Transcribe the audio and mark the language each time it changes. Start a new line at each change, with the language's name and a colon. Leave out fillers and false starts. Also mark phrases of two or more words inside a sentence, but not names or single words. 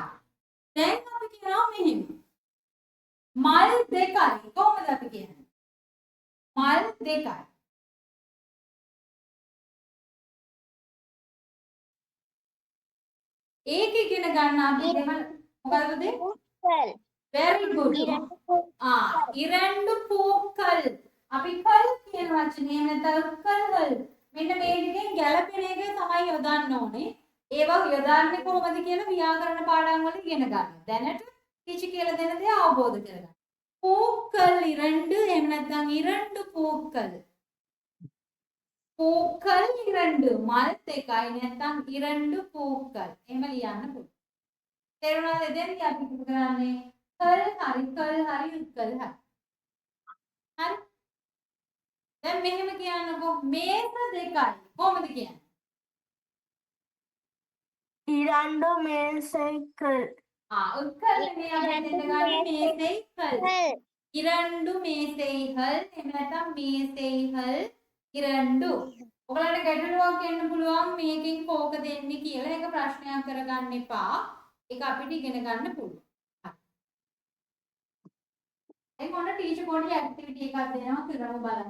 Sinhala: දැන් අපි කියනවා මෙහෙම. මල් දෙකයි. කොහොමද අපි කියන්නේ? මල් දෙකයි. ඒක ඉගෙන ගන්න අපි දෙමළ මොකද්ද?
English: Well. very good.
Tamil: இரண்டு பூக்கள்.
Sinhala: අපි කල් කියන වචනේ නැත්නම් කල්වල් මෙන්න මේ ටිකෙන් ගැළපෙන එක තමයි යොදන්න ඕනේ. ඒවා යොදන්නේ කොහොමද කියලා ව්‍යාකරණ පාඩම් වල ඉගෙන ගන්න. දැනට කිචි කියලා දෙන දේ අවබෝධ කරගන්න.
Tamil: பூக்கள் இரண்டு
Sinhala: එහෙම නැත්නම්
Tamil: இரண்டு பூக்கள். பூக்கள் இரண்டு
Sinhala: මල් දෙකයි නැත්නම්
Tamil: இரண்டு பூக்கள்.
Sinhala: එහෙම ලියන්න පුළුවන්. තේරුණාද? දැන් අපි ඉතින් කරන්නේ කල් හරි කල් හරි උත්කල් හරි. හරි. දැන් මෙහෙම කියන්නකෝ මේස දෙකයි. කොහොමද කියන්නේ?
Tamil: இரண்டு மேசைகள்
Sinhala: උත්කල් නේ අපි දෙන්න ගන්න මේසෙයිකල්.
Tamil: கல். இரண்டு මේසෙයිකල්
Sinhala: එහෙම නැත්නම්
Tamil: මේසෙයිකල් இரண்டு.
Sinhala: ඔයාලට ගැටලුවක් එන්න පුළුවන් මේකෙන් කෝක දෙන්නේ කියලා. ඒක ප්‍රශ්නයක් කරගන්න එපා. ඒක අපිට ඉගෙන ගන්න පුළුවන්. ඒ මොන ටීචර් පොඩි ඇක්ටිවිටි එකක් දෙනවා කරමු බලන්න.